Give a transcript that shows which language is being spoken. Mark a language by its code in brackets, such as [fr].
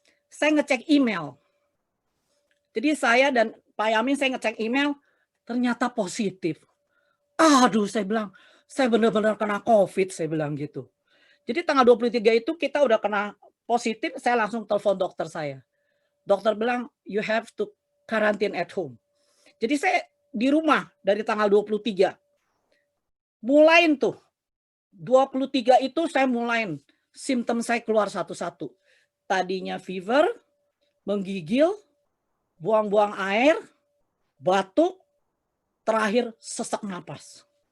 [id] Saya ngecek email. Jadi saya dan Pak Yamin saya ngecek email, ternyata positif. Aduh, saya bilang, saya benar-benar kena COVID, saya bilang gitu. Jadi tanggal 23 itu kita udah kena positif, saya langsung telepon dokter saya. Dokter bilang, [en] you have to quarantine at home. [id] Jadi saya di rumah dari tanggal 23. Mulain tuh. 23 itu saya mulain. Simptom saya keluar satu-satu. Tadinya fever, menggigil, buang-buang air, batuk, terakhir sesak napas.